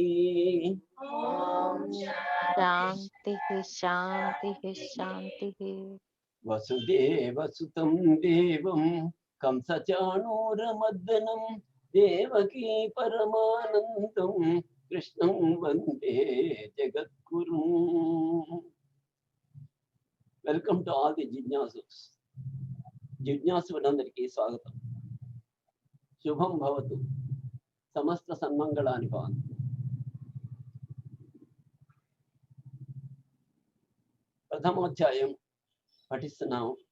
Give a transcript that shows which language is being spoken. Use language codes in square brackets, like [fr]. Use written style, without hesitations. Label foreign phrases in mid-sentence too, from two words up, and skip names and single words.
[sa] शान्तिः शान्तिः शान्तिः। वसुदेवसुतं देवं कंसचाणूरमर्दनं देवकी परमानन्दं कृष्णं वन्दे जगद्गुरुम्. [en] welcome to all the [te] జిజ్ఞాసులందరికీ స్వాగతం. [sa] శుభం భవతు, సమస్త సన్మంగళాని భవంతు. [te] ప్రథమోధ్యాయం పఠిస్తున్నాం.